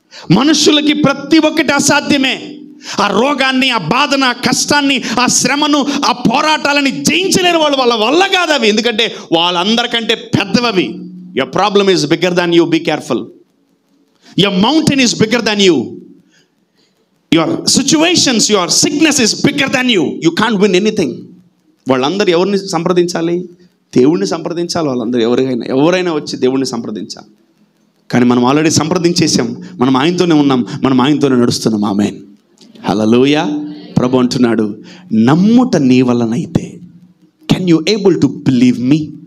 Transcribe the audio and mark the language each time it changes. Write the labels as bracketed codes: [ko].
[te] మనుషులకి ప్రతి ఒక్కటి అసాధ్యమే. ఆ రోగాన్ని, ఆ బాధను, ఆ కష్టాన్ని, ఆ శ్రమను, ఆ పోరాటాలని జయించలేరు వాళ్ళు. వాళ్ళ వల్ల కాదు అవి, ఎందుకంటే వాళ్ళందరికంటే పెద్దవి. [en] Your problem is bigger than you, be careful. Your mountain is bigger than you. Your situations, your sickness is bigger than you. You can't win anything. [te] వాళ్ళందరూ ఎవరిని సంప్రదించాలి, దేవుణ్ణి సంప్రదించాలి. వాళ్ళందరూ ఎవరైనా వచ్చి దేవుణ్ణి సంప్రదించాలి. కానీ మనం ఆల్రెడీ సంప్రదించేసాం, మనం ఆయనతోనే ఉన్నాం, మనం ఆయనతోనే నడుస్తున్నాం. ఆమేన్, హల్లెలూయా. ప్రభు అంటున్నాడు, నమ్ముట నీ వలనైతే, [en] Can you able to believe me?